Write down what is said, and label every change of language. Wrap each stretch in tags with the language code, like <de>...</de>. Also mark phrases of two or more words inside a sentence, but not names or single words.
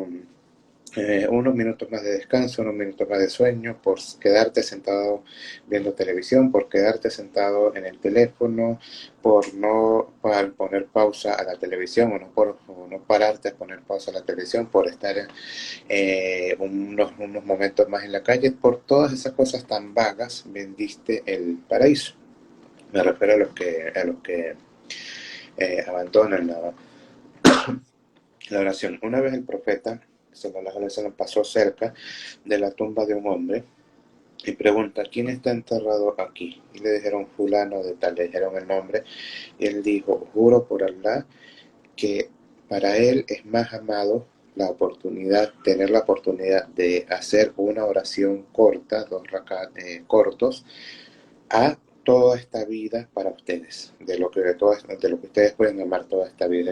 <es>Por unos minutos más de descanso, unos minutos más de sueño, por quedarte sentado viendo televisión, por quedarte sentado en el teléfono, por no poner pausa a la televisión o no pararte a poner pausa a la televisión, por estar unos momentos más en la calle, por todas esas cosas tan vagas vendiste el paraíso. Me refiero a los que abandonan la oración. Una vez el profeta</es> <ar>صلى الله عليه وسلم</ar> <es>pasó cerca de la tumba de un hombre y pregunta: ¿quién está enterrado aquí? Y le dijeron: fulano de tal, le dijeron el nombre, y él dijo: juro por Allah que para él es más amado tener la oportunidad de hacer una oración corta, dos rakat cortos, a toda esta vida para ustedes, de lo que ustedes pueden amar toda esta vida.</es>